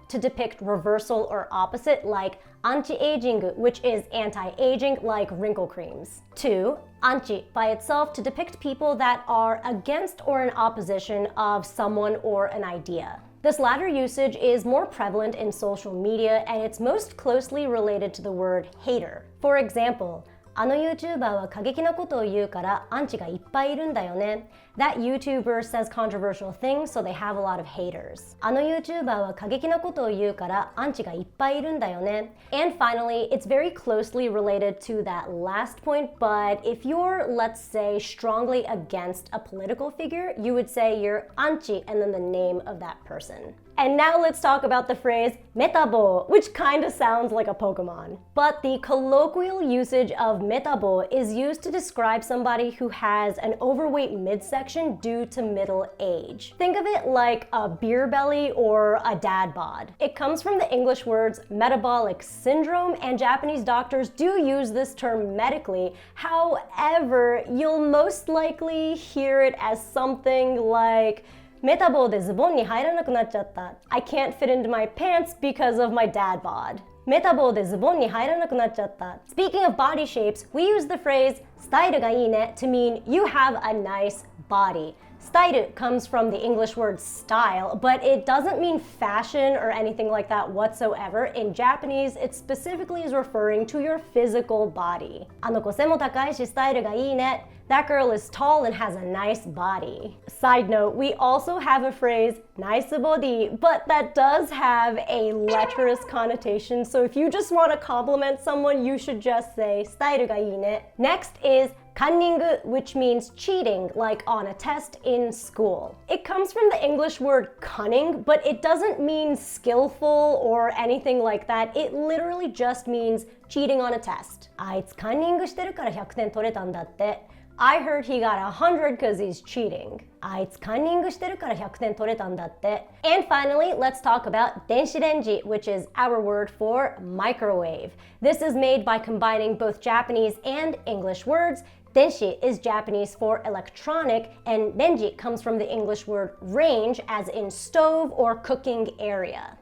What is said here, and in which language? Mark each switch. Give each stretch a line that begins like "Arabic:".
English: To depict reversal or opposite, like anti-aging, which is anti-aging, like wrinkle creams. 2. Anchi by itself to depict people that are against or in opposition of someone or an idea. This latter usage is more prevalent in social media, and it's most closely related to the word hater. For example,
Japanese: あの YouTuber は過激なことを言うからアンチがいっぱいいるんだよね.
English: That YouTuber says controversial things, so they have a lot of haters.
Japanese: あの YouTuber は過激なことを言うからアンチがいっぱいいるんだよね.
English: And finally, it's very closely related to that last point, but if you're, let's say, strongly against a political figure, you would say you're anti and then the name of that person. And now let's talk about the phrase metabo, which kind of sounds like a Pokemon. But the colloquial usage of metabo is used to describe somebody who has an overweight midsection due to middle age. Think of it like a beer belly or a dad bod. It comes from the English words metabolic syndrome, and Japanese doctors do use this term medically. However, you'll most likely hear it as something like
Japanese: メタボでズボンに入らなくなっちゃった.
English: I can't fit into my pants because of my dad bod.
Japanese: メタボでズボンに入らなくなっちゃった.
English: Speaking of body shapes, we use the phrase
Japanese: スタイルがいいね
English: to mean you have a nice body. スタイル comes from the English word style, but it doesn't mean fashion or anything like that whatsoever. In Japanese, it specifically is referring to your physical body.
Japanese: あの子背も高いしスタイルがいいね.
English: That girl is tall and has a nice body. Side note, we also have a phrase, nice body, but that does have a lecherous connotation. So if you just want to compliment someone, you should just say,
Japanese: スタイルがいいね.
English: Next is カンニング, which means cheating, like on a test in school. It comes from the English word cunning, but it doesn't mean skillful or anything like that. It literally just means cheating on a test.
Japanese: あいつカンニングしてるから100点取れたんだって.
English: I heard he got 100 because he's cheating.
Japanese: あいつカンニングしてるから100点取れたんだって。
English: And finally, let's talk about 電子レンジ, which is our word for microwave. This is made by combining both Japanese and English words. Denshi is Japanese for electronic, and renji comes from the English word range, as in stove or cooking area.